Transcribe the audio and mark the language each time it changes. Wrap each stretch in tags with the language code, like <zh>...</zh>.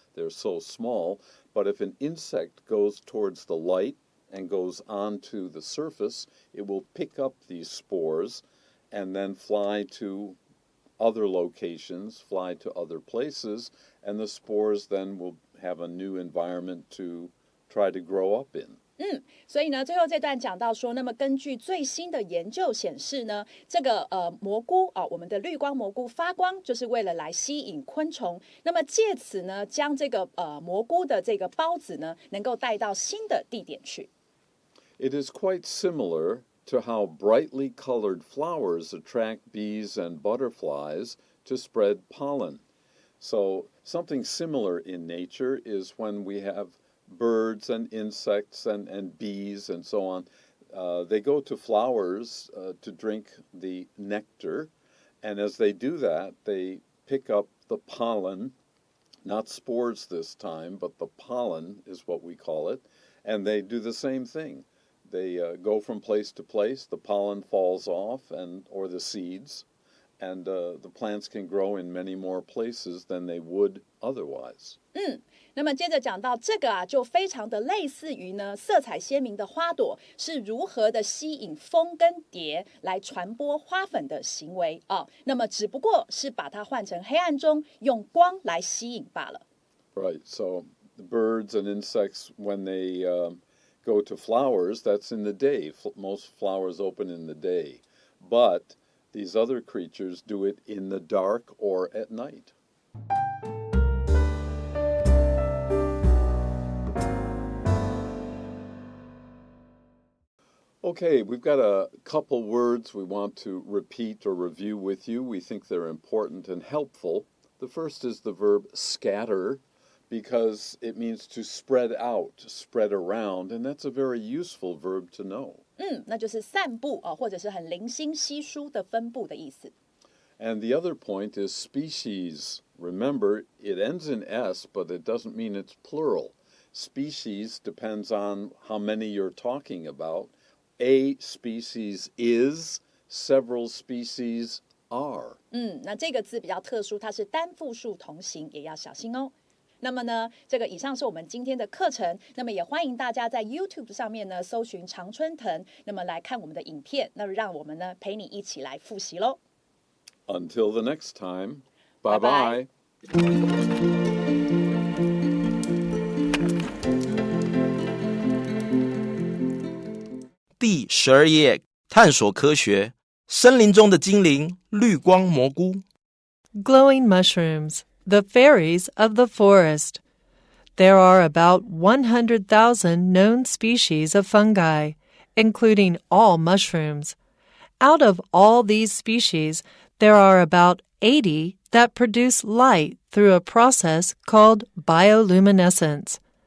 <en>They're so small. But if an insect goes towards the light and goes onto the surface, it will pick up these spores and then fly to other locations, fly to other places, and the spores then will have a new environment to try to grow up in.</en> <zh>所以呢，最后这段讲到说，那么根据最新的研究显示呢，这个蘑菇我们的绿光蘑菇发光就是为了来吸引昆虫，那么借此呢，将这个蘑菇的这个孢子呢，能够带到新的地点去。</zh> <en>It is quite similar to how brightly colored flowers attract bees and butterflies to spread pollen. So something similar in nature is when we have birds and insects and bees and so on. They go to flowers to drink the nectar, and as they do that, they pick up the pollen, not spores this time, but the pollen is what we call it, And they do the same thing. They go from place to place, the pollen falls off, or the seeds, and the plants can grow in many more places than they would otherwise.</en> <zh>那么接着讲到这个就非常的类似于呢，色彩鲜明的花朵是如何的吸引蜂跟蝶来传播花粉的行为那么只不过是把它换成黑暗中，用光来吸引罢了。</zh> <en>Right, so the birds and insects, when they go to flowers, that's in the day. Most flowers open in the day. But these other creatures do it in the dark or at night. Okay, we've got a couple words we want to repeat or review with you. We think they're important and helpful. The first is the verb scatter, because it means to spread out, spread around, and that's a very useful verb to know.</en> <zh>那就是散布或者是很零星稀疏的分布的意思。</zh> <en>And the other point is species. Remember, it ends in S, but it doesn't mean it's plural. Species depends on how many you're talking about. A species is, several species are.</en> <zh>那这个字比较特殊，它是单复数同形，也要小心哦。那么呢，这个以上是我们今天的课程。那么也欢迎大家在 YouTube 上面呢搜寻常春藤，那么来看我们的影片。那让我们呢陪你一起来复习喽。</zh> <en>Until the next time, bye bye.</en> <zh>第12页，探索科学，森林中的精灵，绿光蘑菇。</zh> <en>Glowing mushrooms, the fairies of the forest. There are about 100,000 known species of fungi, including all mushrooms. Out of all these species, there are about 80 that produce light through a process called bioluminescence.</en>